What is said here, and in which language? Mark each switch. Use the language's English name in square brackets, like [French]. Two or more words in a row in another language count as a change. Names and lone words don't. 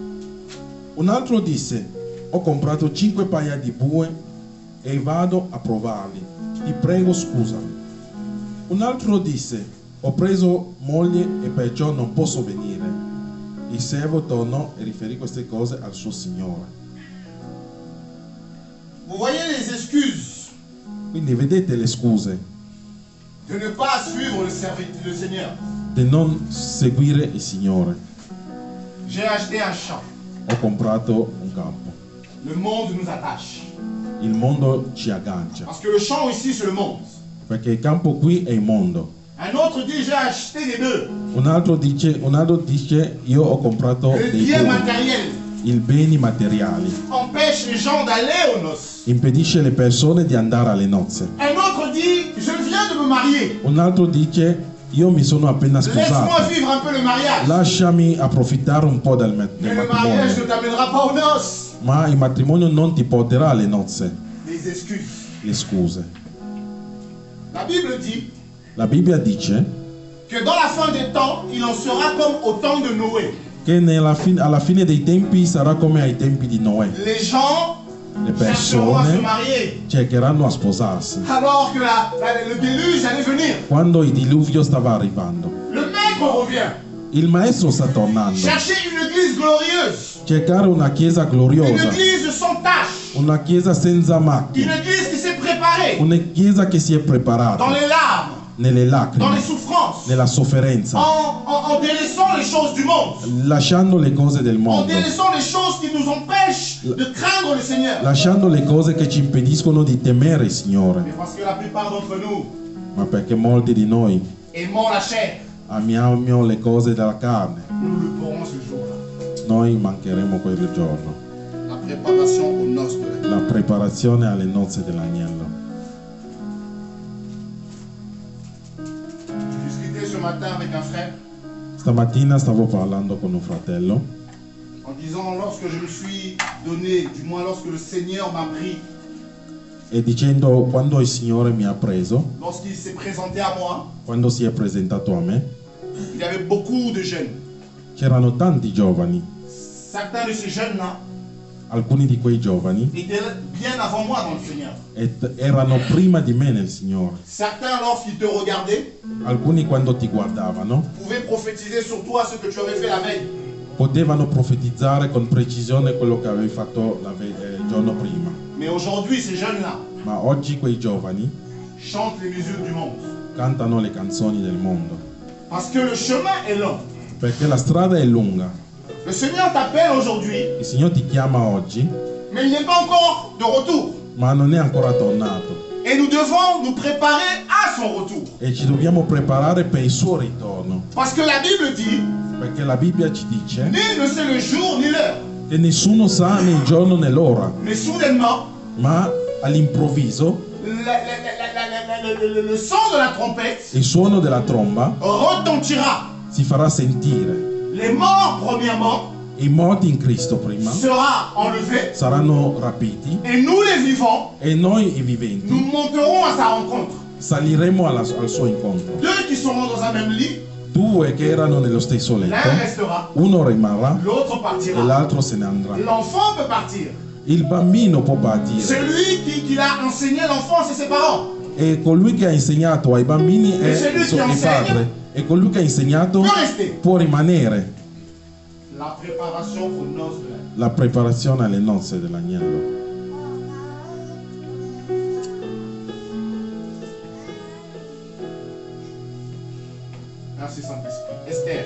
[Italian] Un altro disse: ho comprato 5 paia di bue e vado a provarli. Ti prego, scusami. Un altro disse: ho preso moglie e perciò non posso venire. Il servo tornò e riferì queste cose al suo signore. [French] Vous voyez les excuses [Italian] Quindi vedete le scuse [French] de ne pas suivre le Seigneur. [Italian] di non seguire il Signore. [French] J'ai acheté un champ. [Italian] Ho comprato un campo. [French] Le monde nous attache. [Italian] Il mondo ci aggancia, [French] Parce que le champ ici, c'est le monde. [Italian] perché il campo qui è il mondo. [French] Un autre dit: j'ai acheté des bœufs. [Italian] Un altro dice io ho comprato [French] Le [Italian] dei [French] bien [Italian] beni, [French] matériel [Italian] i beni materiali. [French] empêche les gens d'aller aux noces. [Italian] Impedisce le persone di andare alle nozze. [French] Un autre dit: je viens de me marier. [Italian] Un altro dice io mi sono appena [French] Laisse-moi [Italian] sposato, [French] vivre un peu le mariage. [Italian] lasciami approfittare un po' del [French] Mais le mariage ne [Italian] matrimonio. [French] t'amènera pas aux noces. [Italian] Ma il matrimonio non ti porterà alle nozze. [French] Les excuses. [Italian] Le scuse. [French] La Bible dit [Italian] La Bibbia dice [French] que dans la fin des temps, il en sera comme au temps de Noé. [Italian] che alla fine dei tempi sarà come ai tempi di Noè. [French] Les gens [Italian] Le [French] chercheront à se [Italian] persone [French] marier. [Italian] cercheranno a sposarsi. [French] Alors que le déluge allait venir. [Italian] Quando il diluvio stava arrivando. [French] Le maître revient. [Italian] Il maestro sta tornando. [French] Chercher une église glorieuse. [Italian] Cercare una chiesa [French] Une [Italian] gloriosa, [French] église sans tache. [Italian] una chiesa senza [French] Une [Italian] macchie, [French] église qui s'est préparée [Italian] una chiesa che si è [French] dans [Italian] preparata [French] les larmes, [Italian] nelle [French] dans [Italian] lacrime, [French] les souffrances, [Italian] nella sofferenza, [French] en délaissant les choses du monde, [Italian] lasciando le cose del [French] en [Italian] mondo, [French] délaissant les choses qui nous empêchent de craindre le Seigneur. [Italian] lasciando le cose che ci impediscono di temere il Signore. [French] Mais parce que la plupart d'entre nous [Italian] Ma perché molti di noi [French] aimons la chair, [Italian] amiamo le cose della carne, [French] nous le pourrons ce jour-là. [Italian] noi mancheremo quel giorno. [French] La préparation aux noces de la [Italian] La preparazione alle nozze dell'agnello. [French] Je discutais ce matin avec un frère [Italian] Stamattina stavo parlando con un fratello [French] en disant, lorsque je me suis donné, du moins lorsque le Seigneur m'a pris, [Italian] e dicendo quando il Signore mi ha preso, [French] lorsqu'il s'est présenté à moi, [Italian] quando si è presentato a me, [French] il y avait beaucoup de jeunes. [Italian] c'erano tanti giovani. [French] Certains de ces jeunes-là [Italian] alcuni di quei giovani [French] étaient bien avant moi dans le Seigneur. [Italian] erano prima di me nel Signore. [French] Certains, lorsqu'ils te regardaient, [Italian] Alcuni quando ti guardavano [French] pouvaient prophétiser sur toi ce que tu avais fait la veille. [Italian] potevano profetizzare con precisione quello che avevi fatto il giorno prima. [French] Mais aujourd'hui, ces jeunes-là [Italian] Ma oggi quei giovani [French] chantent les musiques du monde. [Italian] cantano le canzoni del mondo, [French] Parce que le chemin est long. [Italian] perché la strada è lunga. [French] Le Seigneur t'appelle aujourd'hui, [Italian] Il Signore ti chiama oggi, [French] mais il n'est pas encore de retour. [Italian] ma non è ancora tornato [French] Et nous devons nous préparer à son retour. [Italian] e ci dobbiamo preparare per il suo ritorno, [French] Parce que la Bible dit, [Italian] perché la Bibbia ci dice [French] nul ne sait le jour ni l'heure. [Italian] che nessuno sa né il giorno né l'ora, [French] Mais soudainement, [Italian] ma all'improvviso [French] le son de la trompette [Italian] il suono della tromba [French] retentira. [Italian] si farà sentire. [French] Les morts, premièrement, [Italian] I morti in Cristo prima [French] sera enlevé. [Italian] saranno rapiti [French] Et nous, les vivants, [Italian] e noi i viventi [French] nous monterons à sa rencontre. [Italian] saliremo al suo incontro. [French] Deux qui seront dans un même lit, [Italian] Due che erano nello stesso [French] l'un [Italian] letto, [French] restera, [Italian] uno rimarrà [French] l'autre [Italian] e [French] partira. [Italian] l'altro se ne andrà. [French] L'enfant peut partir. [Italian] Il bambino può partire [French] Celui qui l'a enseigné l'enfant, c'est ses parents. [Italian] e colui che ha insegnato ai bambini è il padre, e colui che ha insegnato [French] Peut rester. [Italian] può rimanere. [French] La préparation aux noces de la vie. [Italian] La preparazione alle nozze dell'agnello. [French] Merci Saint-Esprit. Esther.